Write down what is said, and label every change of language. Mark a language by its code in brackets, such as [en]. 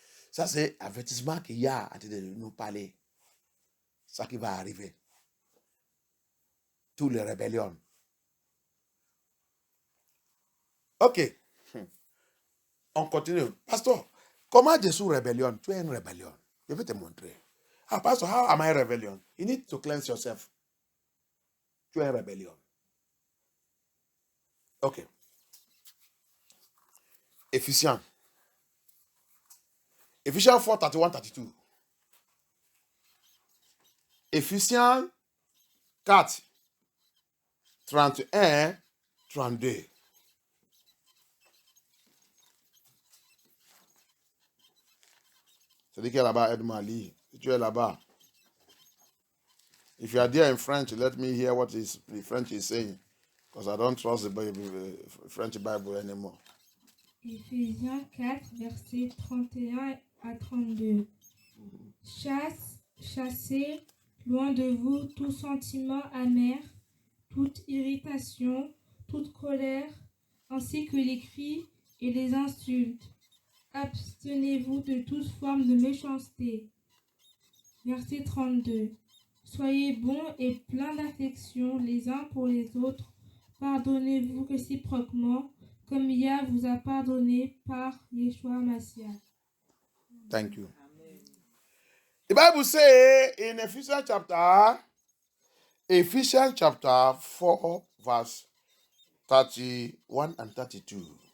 [fr] Ça, c'est l'avertissement que Yah a de nous parler. Ça qui va arriver. Toutes les rébellions. Ok. On continue. Pasteur, comment je suis rébellion? Tu es une rébellion. Je vais te montrer. [en] Ah, Pastor, how am I rebellion? You need to cleanse yourself. [fr] Tu es une rébellion. Ok. Éphésiens 4, 31, 32. Éphésiens 4, 31, 32. C'est-à-dire qu'il est là-bas, aide-moi à lire. Si tu es là-bas. [en] If you are there in French, let me hear what the French is saying. Because I don't trust the French Bible anymore. [fr] Éphésiens 4, versets 31 à 32. Chassez loin de vous tout sentiment amer, toute irritation, toute colère, ainsi que les cris et les insultes. Abstenez-vous de toute forme de méchanceté. Verset 32. Soyez bons et pleins d'affection les uns pour les autres. Pardonnez-vous réciproquement, comme Yah vous a pardonné par Yeshua Mashiach. [en] Thank you. The Bible says in Ephesians chapter 4, verse 31 and 32.